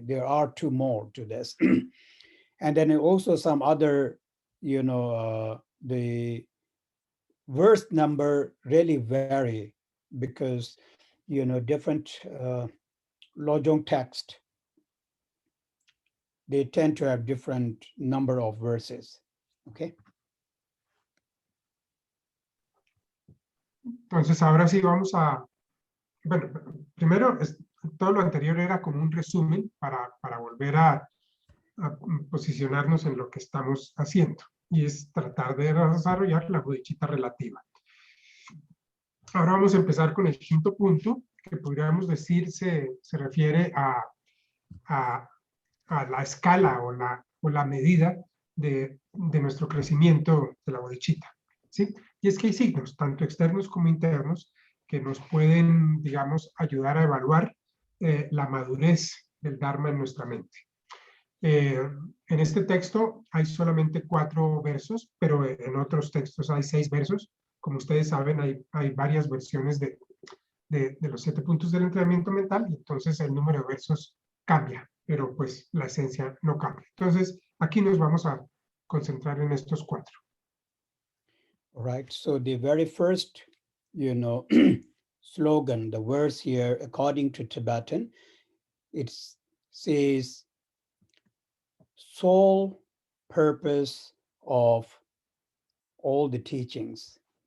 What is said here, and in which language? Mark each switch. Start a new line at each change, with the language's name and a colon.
English: There are 2 more to this. And then also some other, the verse number really vary because, different Lojong text, they tend to have different number of verses, okay?
Spanish: Entonces, ahora sí vamos a, bueno, primero, todo lo anterior era como un resumen para volver a posicionarnos en lo que estamos haciendo, y es tratar de desarrollar la bodhicitta relativa. Ahora vamos a empezar con el 5º punto, que podríamos decir se refiere a la escala o la medida de nuestro crecimiento de la bodhicitta, ¿sí? Y es que hay signos, tanto externos como internos, que nos pueden, digamos, ayudar a evaluar la madurez del Dharma en nuestra mente. En este texto hay solamente 4 versos, pero en otros textos hay 6 versos. Como ustedes saben, hay varias versiones de los 7 puntos del entrenamiento mental, y entonces el número de versos cambia, pero pues la esencia no cambia. Entonces, aquí nos vamos a concentrar en estos 4.
English: Right. So the very first, slogan, the verse here, according to Tibetan, it says sole purpose of all the teachings.